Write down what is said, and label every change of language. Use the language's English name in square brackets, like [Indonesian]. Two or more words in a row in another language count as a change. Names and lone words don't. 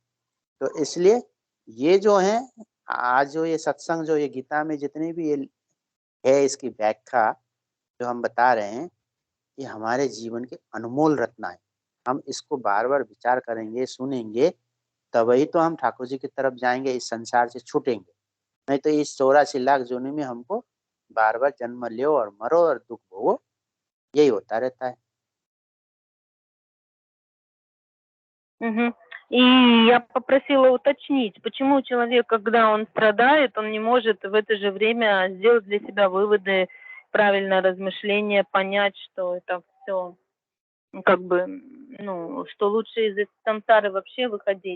[Hindi] तो इसलिए ये जो है, आज जो ये सत्संग, जो ये गीता में जितनी भी ये है, इसकी व्याख्या जो हम बता रहे हैं, ये हमारे जीवन के अनमोल रत्न है। हम इसको बार बार विचार करेंगे, सुनेंगे, तभी तो हम ठाकुर जी की तरफ जाएंगे, इस संसार से छूटेंगे। नहीं तो इस 84 लाख जोनी में हमको बार बार जन्म लो और मरो और दुख भोगो, यही होता रहता है। Мгм. [Russian] И я попросила уточнить, почему человек, когда он страдает, он не может в это же время сделать для себя выводы, правильное размышление, понять, что это все как бы, ну, что лучше из этой сансары вообще выходить.